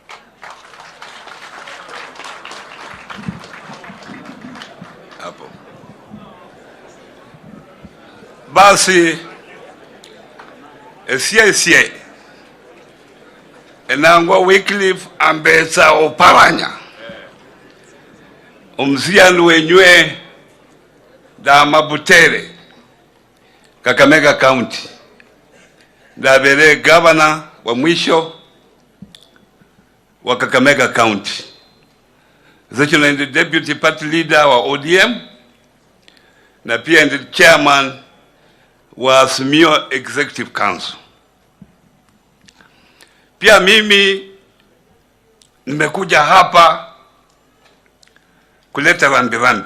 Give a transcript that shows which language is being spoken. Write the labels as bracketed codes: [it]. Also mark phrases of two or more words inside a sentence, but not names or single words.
[sw] Hapo basi [luy] esia enangwa Wycliffe Ambetsa Oparanya omzianu wenywe da Mabutere Kakamega County ndabere governor [sw] wa mwisho [luy] wa Kakamega County zecho na ndi [en] deputy party leader [luy] wa ODM na pia ndi chairman wa Azimio Executive Council. [sw] Pia mimi nimekuja hapa kuleta rambirambi.